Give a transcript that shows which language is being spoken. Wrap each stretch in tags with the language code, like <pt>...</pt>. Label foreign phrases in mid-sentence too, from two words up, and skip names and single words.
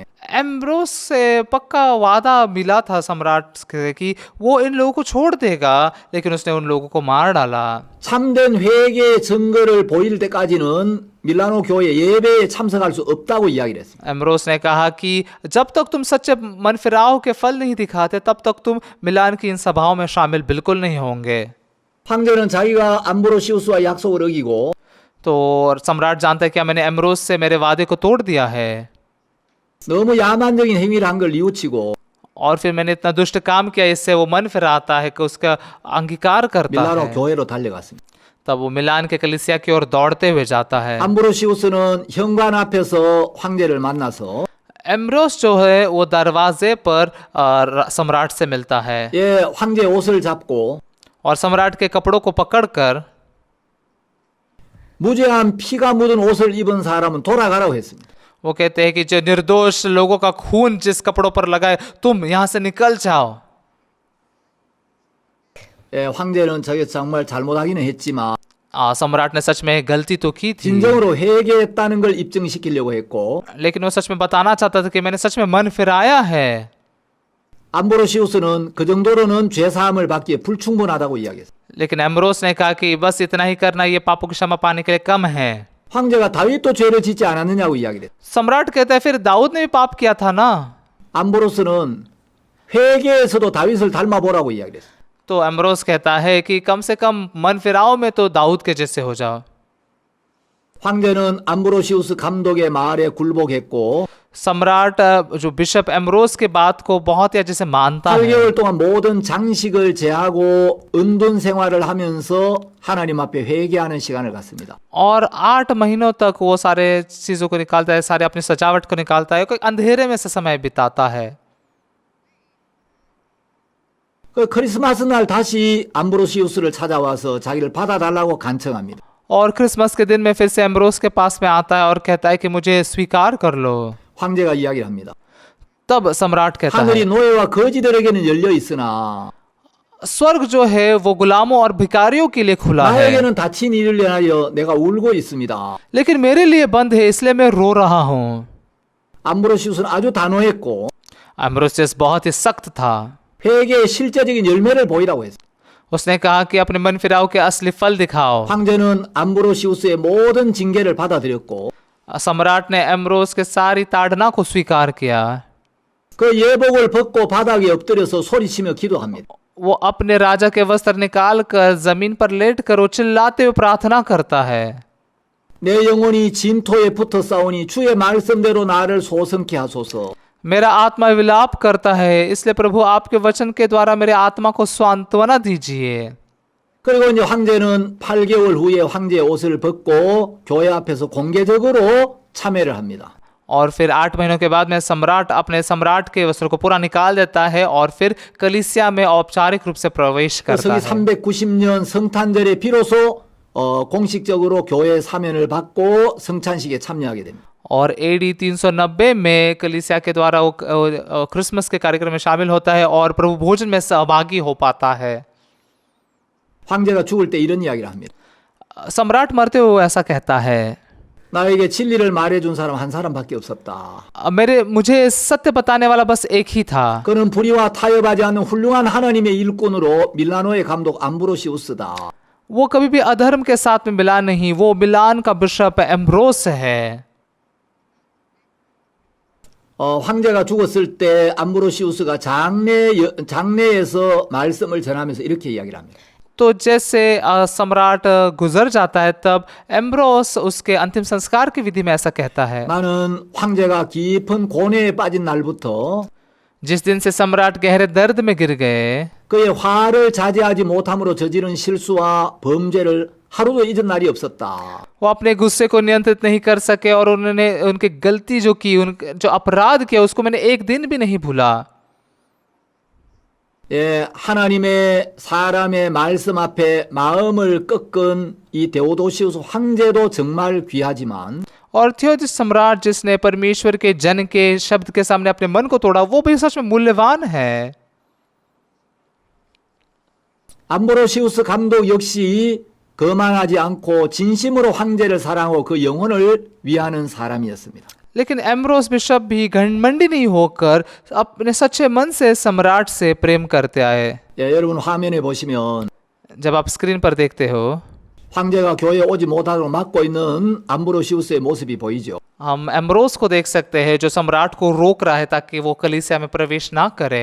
<hi>एम्ब्रोस से पक्का वादा मिला था सम्राट से कि वो इन लोगों को छोड़ देगा, लेकिन उसने उन लोगों को मार डाला।</hi> <ko>참된 회개의 증거를 보일 때까지는 밀라노 교회 예배에 참석할 수 없다고 이야기를 했습니다.</ko> <hi>एम्ब्रोस ने कहा कि जब तक तुम सच्चे मन फिराव के फल नहीं दिखाते तब तक तुम मिलान की इन सभाओं में शामिल बिल्कुल नहीं होंगे।</hi> <ko>황제는 자기가 암브로시우스와 약속을 어기고</ko> <hi>तो सम्राट जानता है कि मैंने एम्ब्रोस से मेरे वादे को तोड़ दिया है</hi> <ko>너무 야만적인 행위를 한 걸 뉘우치고</ko> <hi>और फिर मैंने इतना दुष्ट काम किया, इससे वो मन फिराता है कि उसका अंगीकार करता</hi> <ko>밀라노</ko> <hi>है।</hi> <ko>교회로 달려갔습니다.</ko> <hi>तब वो मिलान के कलीसिया की ओर दौड़ते हुए जाता है।</hi> <ko>암브로시우스는 현관 앞에서 황제를 만나서</ko> <hi>एम्ब्रोस जो है वो दरवाजे पर सम्राट से मिलता है</hi> <ko>예, 황제 옷을 잡고</ko> <hi>और सम्राट के कपड़ों को पकड़कर</hi> <ko>무죄한 피가 묻은 옷을 입은 사람은 돌아가라고 했습니다.</ko> <hi>वो कहते हैं कि जो निर्दोष लोगों का खून जिस कपड़ों पर लगा है तुम यहां से निकल जाओ।</hi> <ko>예, 황제는 저게 정말 잘못하기는 했지만</ko> <hi>सम्राट ने सच में गलती तो की थी,</hi> <ko>진정으로 회개했다는 걸 입증시키려고 했고</ko> <hi>लेकिन वो सच में बताना चाहता था कि मैंने सच में मन फिराया है।</hi> <ko>암브로시우스는 그 정도로는 죄 사함을 받기에 불충분하다고 이야기했어요.</ko> <hi>लेकिन एम्ब्रोस ने कहा कि बस इतना ही करना ये पापों की क्षमा पाने के लिए कम है।</hi> <ko>황제가 다윗도 죄를 짓지 않았느냐고 이야기를 했어요.</ko> <hi>सम्राट कहता है फिर दाऊद ने भी पाप किया था ना।</hi> <ko>암브로스는 회개에서도 다윗을 닮아보라고 이야기를 했어요.</ko> <hi>तो एम्ब्रोस कहता है कि कम से कम मन फिराओ में तो दाऊद के जैसे हो जाओ।</hi> <ko>황제는 암브로시우스 감독의 말에 굴복했고</ko> <hi>सम्राट जो बिशप एम्ब्रोस के बात को बहुत ही अच्छे से मानता है</hi> <ko>8개월 동안 모든 장식을 제하고 은둔 생활을 하면서 하나님 앞에 회개하는 시간을 갖습니다.</ko> <hi>और 8 महीनों तक वो सारे चीजों को निकालता है, सारे अपनी सजावट को निकालता है, कोई अंधेरे में से समय बिताता है।</hi> <ko>그 크리스마스 날 다시 암브로시우스를 찾아와서 자기를 받아달라고 간청합니다.</ko> <hi>और क्रिसमस के दिन में फिर से एम्ब्रोस के पास में आता है और कहता है कि मुझे स्वीकार कर लो।</hi> <ko>황제가 이야기를 합니다.</ko> <hi>तब सम्राट कहता</hi> <ko>하늘이</ko> <hi>है</hi> <ko>노예와 거지들에게는 열려 있으나</ko> <hi>स्वर्ग जो है वो गुलामों और भिखारियों के लिए खुला है,</hi> <ko>나에게는 닫힌 일을 위하여 내가 울고 있습니다.</ko> <hi>लेकिन मेरे लिए बंद है, इसलिए मैं रो रहा हूँ।</hi> <ko>암브로시우스는 아주 단호했고</ko> <hi>एम्ब्रोसियस बहुत ही सख्त था।</hi> <ko>회개의 실제적인 열매를 보이라고 했어요.</ko> <hi>उसने कहा कि अपने मन फिराव के असली फल दिखाओ।</hi> <ko>황제는 암브로시우스의 모든 징계를 받아들였고</ko> <hi>सम्राट ने एम्ब्रोस के सारी ताड़ना को स्वीकार किया।</hi> <ko>그 예복을 벗고 바닥에 엎드려서 소리치며 기도합니다.</ko> <hi>वो अपने राजा के वस्त्र निकाल कर जमीन पर लेट कर वो चिल्लाते हुए प्रार्थना करता है।</hi> <ko>내 영혼이 진토에 붙어 싸우니 주의 말씀대로 나를 소성케 하소서.</ko> <hi>मेरा आत्मा विलाप करता है, इसलिए प्रभु आपके वचन के द्वारा मेरे आत्मा को सांत्वना दीजिए।</hi> <ko>그리고 이제 황제는 8개월 후에 황제의 옷을 벗고 교회 앞에서 공개적으로 참회를 합니다.</ko> <hi>और फिर 8 महीनों के बाद में सम्राट अपने सम्राट के वस्त्र को पूरा निकाल देता है और फिर कलीसिया में औपचारिक रूप से प्रवेश करता</hi> <ko>성기</ko> <hi>है।</hi> <ko>390년 성탄절에 비로소 공식적으로 교회 사면을 받고 성찬식에 참여하게 됩니다.</ko> <hi>और AD 390 में कलीसिया के द्वारा वो क्रिसमस के कार्यक्रम में शामिल होता है और प्रभु भोजन में सहभागी हो पाता है।</hi> <ko>황제가 죽을 때 이런 이야기를 합니다.</ko> <hi>सम्राट मरते हुए ऐसा कहता है,</hi> <ko>나에게 진리를 말해준 사람 한 사람밖에 없었다.</ko> <hi>मुझे सत्य बताने वाला बस एक ही था।</hi> <ko>그는 불의와 타협하지 않는 훌륭한 하나님의 일꾼으로 밀라노의 감독 암브로시우스다.</ko> <hi>वो कभी भी अधर्म के साथ में मिला नहीं, वो मिलान का बिशप एम्ब्रोस है।</hi> <ko>황제가 죽었을 때 암브로시우스가 장례에서 말씀을 전하면서 이렇게 이야기를 합니다.</ko> <hi>तो जैसे सम्राट गुजर जाता है तब एम्ब्रोस उसके अंतिम संस्कार की विधि में ऐसा कहता है,</hi> <ko>나는 황제가 깊은 고뇌에 빠진 날부터</ko> <hi>जिस दिन से सम्राट गहरे दर्द में गिर गए,</hi> <ko>그의 화를 자제하지 못함으로 저지른 실수와 범죄를 하루도 잊은 날이 없었다.</ko> <hi>वो अपने गुस्से को नियंत्रित नहीं कर सके और उन्होंने उनकी गलती जो की, जो अपराध किया उसको मैंने एक दिन भी नहीं भूला।</hi> <ko>예, 하나님의 사람의 말씀 앞에 마음을 꺾은 이 데오도시우스 황제도 정말 귀하지만</ko> <hi>और थियोदिस सम्राट जिसने परमेश्वर के जन के शब्द के सामने अपने मन को तोड़ा, वो भी सच में मूल्यवान है।</hi> <ko>암브로시우스 감독 역시 거만하지 않고 진심으로 황제를 사랑하고 그 영혼을 위하는 사람이었습니다.</ko> <hi>लेकिन एम्ब्रोस बिशप भी घमंडी नहीं होकर अपने सच्चे मन से सम्राट से प्रेम करते आए।</hi> <ko>예, 여러분 화면에 보시면</ko> <hi>जब आप स्क्रीन पर देखते हो,</hi> <ko>황제가 교회에 오지 못하도록 막고 있는 암브로시우스의 모습이 보이죠.</ko> <hi>हम एम्ब्रोस को देख सकते हैं जो सम्राट को रोक रहा है ताकि वो कलीसिया में प्रवेश ना करे।</hi>